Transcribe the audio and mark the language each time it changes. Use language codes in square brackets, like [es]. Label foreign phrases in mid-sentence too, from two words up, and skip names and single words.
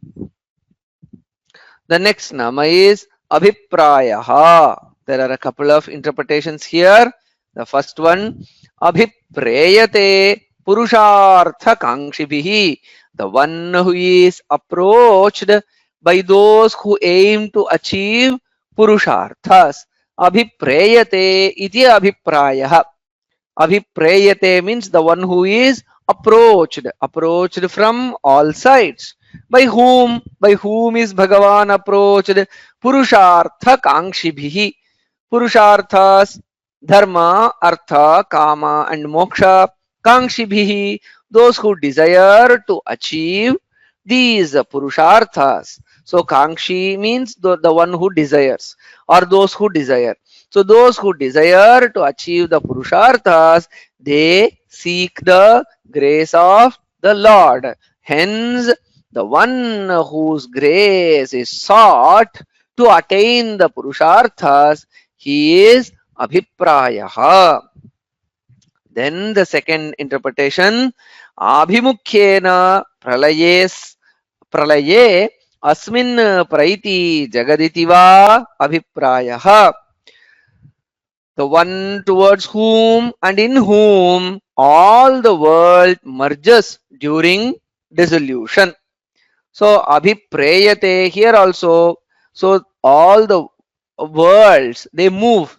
[en] The next nama is abhiprāyaḥ. There are a couple of interpretations here. The first one, [sa] abhiprayate purushartha kaṅkshibihi, [en] the one who is approached by those who aim to achieve purusharthas. [sa] abhiprayate iti abhiprāyaḥ. [en] Abhiprayate means the one who is approached from all sides. By whom? By whom is Bhagavan approached? [sa] Purushartha kankshibhihi. Purusharthas, dharma, artha, kama, and moksha. [en] Kankshibhihi, those who desire to achieve these purusharthas. So kankshi means the one who desires, or those who desire. So those who desire to achieve the purusharthas, they seek the grace of the Lord. Hence, the one whose grace is sought to attain the purusharthas, he is abhiprāyaḥ. Then the second interpretation, [sa] abhimukhyena pralaye asmin praiti jagaditi va abhiprāyaḥ. [en] The one towards whom and in whom all the world merges during dissolution. So abhiprayate here also. So all the worlds they move.